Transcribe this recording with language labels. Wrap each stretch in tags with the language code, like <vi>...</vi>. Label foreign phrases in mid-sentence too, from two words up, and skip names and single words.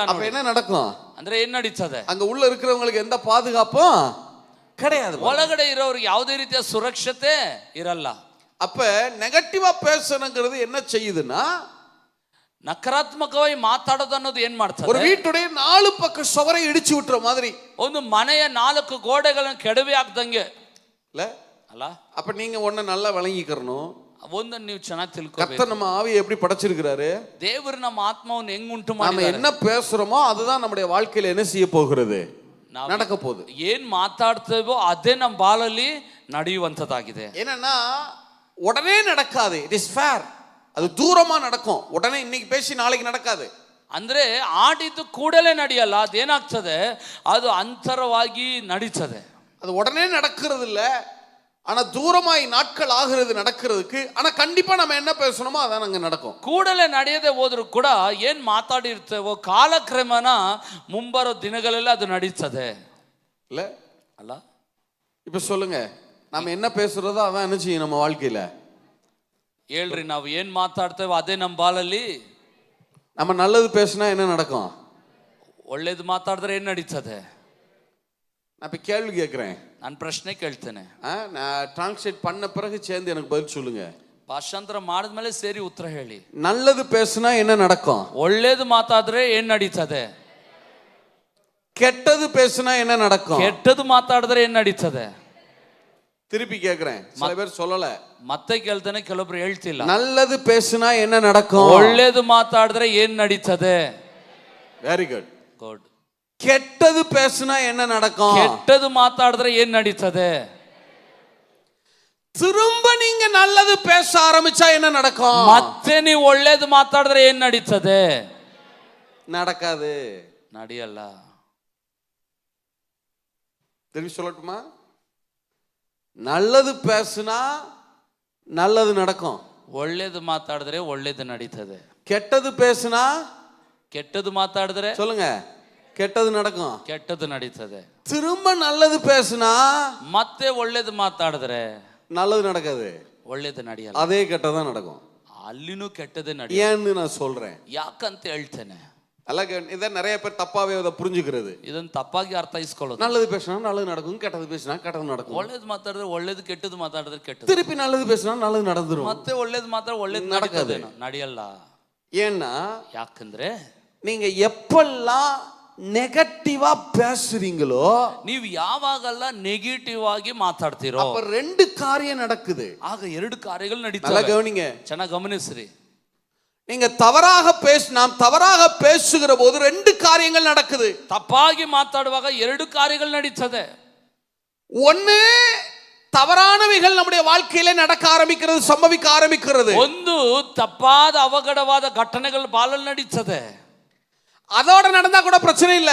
<ta>அப்ப என்ன நடக்கும்</ta> <kn>ಅಂದ್ರೆ ಏನ್ ನಡೀತದೆ,</kn> <ta>அங்க உள்ள இருக்கிறவங்களுக்கு எந்த பாதுகாப்பும் கிடையாது,</ta> <kn>ಒಳಗಡೆ ಇರೋರಿಗೆ ಯಾವುದೇ ರೀತಿಯ ಸುರಕ್ಷತೆ ಇರಲ್ಲ.</kn> <ta>அப்ப நெகட்டிவா பேசணுங்கிறது என்ன செய்யுதுன்னா,</ta> <kn>ನಕಾರಾತ್ಮಕವಾಗಿ ಮಾತಾಡೋದು ಅನ್ನೋದು ಏನ್ ಮಾಡ್ತಾರೆ,</kn> <ta>ஒரு வீட்டுடைய நாலு பக்க சுவரை இடிச்சு விட்டுற மாதிரி,</ta> <kn>ಒಂದು ಮನೆಯ ನಾಲ್ಕು ಗೋಡೆಗಳನ್ನು ಕೆಡವಿ ಹಾಕ್ದಂಗೆ</kn> <ta>இல்ல</ta> <kn>ಅಲ್ಲ.</kn> <ta>அப்ப நீங்க ஒண்ணு நல்லா விளங்கிக்கறணும்,</ta> <kn>ಒಂದನ್ನು ನೀವು ಚೆನ್ನಾಗಿ ತಿಳ್ಕೊಬೇಕು,</kn> <ta>கர்த்தர் நம்ம ஆவியை எப்படி படைச்சிருக்கிறாரு,</ta> <kn>ದೇವರು ನಮ್ಮ ಆತ್ಮವನ್ನು ಹೆಂಗ್ ಉಂಟು</kn> <ta>நாம</ta> <kn>ಮಾಡಿದ್ದಾರೆ,</kn> <ta>என்ன பேசுறோமோ அதுதான் நம்முடைய வாழ்க்கையில என்ன செய்ய போகிறது, நடக்க போகுது.</ta> <kn>ಏನ್ ಮಾತಾಡ್ತೇವೋ ಅದೇ ನಮ್ಮ ಬಾಳಲ್ಲಿ ನಡೆಯುವಂತದ್ದಾಗಿದೆ.</kn> <ta>என்னன்னா உடனே நடக்காது,</ta> <en>it is fair,</en> <ta>அது தூரமா நடக்கும், உடனே இன்னைக்கு பேசி நாளைக்கு நடக்காது.</ta> <kn>ಅಂದ್ರೆ ಆಡಿದ್ದು ಕೂಡಲೇ ನಡೆಯಲ್ಲ, ಅದೇನಾಗ್ತದೆ, ಅದು ಅಂತರವಾಗಿ ನಡೀತದೆ.</kn> <ta>அது உடனே நடக்கிறது இல்ல, ஆனா தூரமாய் நாட்கள் ஆகிறது நடக்கிறதுக்கு. ஆனா கண்டிப்பா நம்ம என்ன பேசணுமோ அதான் அங்க நடக்கும்.</ta> <kn>ಕೂಡಲೇ ನಡೆಯದೆ ಹೋದ್ರು ಕೂಡ ಏನ್ ಮಾತಾಡಿರ್ತೇವೋ ಕಾಲಕ್ರಮೇಣ ಮುಂಬರೋ ದಿನಗಳೆಲ್ಲ ಅದು ನಡೀತದೆ</kn> <ta>இல்ல</ta> <kn>ಅಲ್ಲ.</kn> <ta>இப்ப சொல்லுங்க, நம்ம என்ன பேசுறதோ அதான் என்ன செய்யும் நம்ம வாழ்க்கையில.</ta> <kn>ಹೇಳ್ರಿ, ನಾವು ಏನ್ ಮಾತಾಡ್ತೇವೋ ಅದೇ ನಮ್ಮ ಬಾಳಲ್ಲಿ.</kn> <ta>நம்ம நல்லது பேசினா என்ன நடக்கும்,</ta> <kn>ಒಳ್ಳೇದು ಮಾತಾಡಿದ್ರೆ ಏನ್ ನಡೀತದೆ.</kn> <ta>நான் இப்ப கேள்வி கேட்கிறேன்,</ta> <kn>ನಾನು ಪ್ರಶ್ನೆ ಕೇಳ್ತೇನೆ,</kn> <ta>நான் டிரான்ஸ்லேட் பண்ண பிறகு சேர்ந்து எனக்கு பதில் சொல்லுங்க.</ta> <kn>ಭಾಷಾಂತರ ಮಾಡಿದ್ಮೇಲೆ ಸೇರಿ ಉತ್ತರ ಹೇಳಿ.</kn> <ta>நல்லது பேசினா என்ன நடக்கும்,</ta> <kn>ಒಳ್ಳೇದು ಮಾತಾಡಿದ್ರೆ ಏನ್ ನಡೀತದೆ.</kn> <ta>கெட்டது பேசினா என்ன நடக்கும்,</ta> <kn>ಕೆಟ್ಟದು ಮಾತಾಡಿದ್ರೆ ಏನ್ ನಡೀತದೆ.</kn> <ta>திருப்பி கேட்கிறேன், சில பேர் சொல்லல.</ta> <kn>ಮತ್ತೆ ಕೇಳ್ತೇನೆ, ಕೆಲವೊಬ್ರು ಹೇಳ್ತಿಲ್ಲ.</kn> <ta>நல்லது பேசினா என்ன நடக்கும்,</ta> <kn>ಒಳ್ಳೇದು ಮಾತಾಡಿದ್ರೆ ಏನ್ ನಡೀತದೆ.</kn> <en>very good.</en> <kn>ಗುಡ್.</kn> <ta>கெட்டது பேசினா என்ன நடக்கும்,</ta> <kn>ಕೆಟ್ಟದು ಮಾತಾಡಿದ್ರೆ ಏನ್ ನಡೀತದೆ.</kn> <ta>திரும்ப நீங்க நல்லது பேச ஆரம்பிச்சா என்ன நடக்கும்,</ta> <kn>ಮತ್ತೆ ನೀವು ಒಳ್ಳೇದು ಮಾತಾಡಿದ್ರೆ ಏನ್ ನಡೀತದೆ.</kn> <ta>நடக்காது,</ta> <kn>ನಡೆಯಲ್ಲ.</kn> <ta>திரும்பி சொல்லட்டுமா, நல்லது பேசினா நல்லது நடக்கும்,</ta> <kn>ಒಳ್ಳೇದು ಮಾತಾಡಿದ್ರೆ ಒಳ್ಳೇದು ನಡೀತದೆ.</kn> <ta>கெட்டது பேசினா</ta> <kn>ಕೆಟ್ಟದು ಮಾತಾಡಿದ್ರೆ</kn> <ta>சொல்லுங்க கெட்டது நடக்கும்,</ta> <kn>ಕೆಟ್ಟದು ನಡೀತದೆ.</kn> <ta>திரும்ப நல்லது பேசினா</ta> <kn>ಮತ್ತೆ ಒಳ್ಳೇದು ಮಾತಾಡಿದ್ರೆ</kn> <ta>நல்லது நடக்காது,</ta> <kn>ಒಳ್ಳೇದು ನಡೆಯಲ್ಲ,</kn> <ta>அதே கெட்டதான் நடக்கும்.</ta> <kn>ಅಲ್ಲಿನೂ ಕೆಟ್ಟದೇ ನಡೆಯ.</kn> <ta>ஏன்னு நான் சொல்றேன்,</ta> <kn>ಯಾಕಂತ ಹೇಳ್ತೇನೆ,</kn> <ta>இதை நிறைய பேர் தப்பாவே அதை புரிஞ்சுக்கிறது.</ta> <kn>ಇದನ್ನ ತಪ್ಪಾಗಿ ಅರ್ಥೈಸ್ಕೊಳ್ಳೋದು.</kn> <ta>நல்லது பேசினா நல்லது நடக்கும், கெட்டது பேசினா கெட்டது நடக்கும்.</ta> <kn>ಒಳ್ಳೇದು ಮಾತಾಡಿದ್ರೆ ಒಳ್ಳೇದು, ಕೆಟ್ಟದು ಮಾತಾಡಿದ್ರೆ ಕೆಟ್ಟದು.</kn> <ta>திருப்பி நல்லது பேசினா நல்லது நடந்துரும்,</ta> <kn>ಮತ್ತೆ ಒಳ್ಳೇದು ಮಾತ್ರ ಒಳ್ಳೇದು</kn> <ta>நடக்காது,</ta> <kn>ನಡೆಯಲ್ಲ.</kn> <ta>ஏன்னா</ta> <kn>ಯಾಕಂದ್ರೆ</kn> <ta>நீங்க எப்பெல்லாம் நெகட்டிவா பேசுறீங்களோ,</ta> <kn>ನೀವು ಯಾವಾಗೆಲ್ಲ ನೆಗೆಟಿವ್ ಆಗಿ ಮಾತಾಡ್ತೀರೋ</kn> <ta>அப்ப ரெண்டு காரியம் நடக்குது.</ta> <kn>ಆಗ ಎರಡು ಕಾರ್ಯಗಳು</kn> <ta>நல்லா</ta> <kn>ನಡೀತವೆ.</kn> <ta>கவனிங்க,</ta> <kn>ಚೆನ್ನಾಗಿ ಗಮನಿಸ್ರಿ.</kn> <ta>நீங்க நாம் தவறாக பேசுகிற போது ரெண்டு காரியங்கள் நடக்குது.</ta> <kn>ತಪ್ಪಾಗಿ ಮಾತಾಡುವಾಗ ಎರಡು ಕಾರ್ಯಗಳು ನಡೀತದೆ.</kn> <ta>ஒன்னு, தவறானவைகள் நம்முடைய வாழ்க்கையில நடக்க ஆரம்பிக்கிறது, சம்பவிக்க ஆரம்பிக்கிறது.</ta> <kn>ಒಂದು ತಪ್ಪಾದ ಅವಘಡವಾದ ಘಟನೆಗಳು ಬಾಳಲ್ಲಿ ನಡೀತದೆ.</kn> <ta>அதோட நடந்தா கூட பிரச்சனை இல்ல,</ta>